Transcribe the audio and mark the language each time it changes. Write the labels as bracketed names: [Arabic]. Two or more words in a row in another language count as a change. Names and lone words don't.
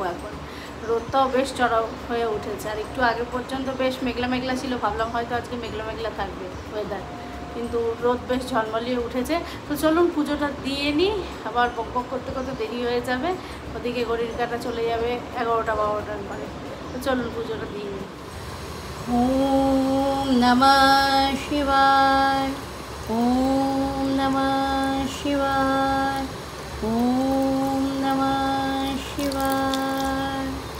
[Bangla] এখন রোদটাও বেশ চড়া হয়ে উঠেছে, আর একটু আগে পর্যন্ত বেশ মেঘলা মেঘলা ছিল, ভাবলাম হয়তো আজকে মেঘলা মেঘলা থাকবে ওয়েদার, কিন্তু রোদ বেশ ঝলমলিয়ে উঠেছে। তো চলুন পুজোটা দিয়ে নিই, আবার বক বক করতে করতে দেরি হয়ে যাবে, ওদিকে ঘড়ির কাঁটা চলে যাবে 11টা 12টার পরে। তো চলুন পুজোটা দিয়ে নিই। [Sanskrit] ওম নমঃ শিবায়, ওম নমঃ শিবায়, ওম নমঃ শিবায়।